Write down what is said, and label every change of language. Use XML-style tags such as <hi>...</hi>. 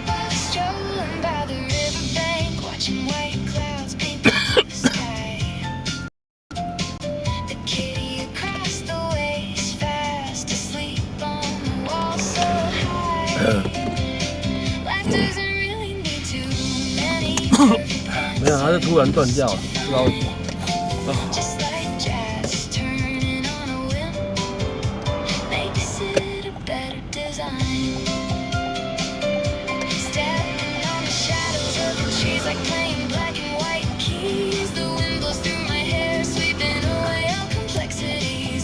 <en>Strolling by the riverbank, watching white clouds paint the blue sky. The kitty across the way is fast asleep on the wall so high. Life doesn't really need too many perfect</en> <zh>没有，它是突然断掉了，不知道为什么。</zh> <en>just like jazz turning on a whim, makes it a better design. Stepping on the shadows of the trees like playing black and white keys. The wind blows through my hair, sweeping away all complexities.</en>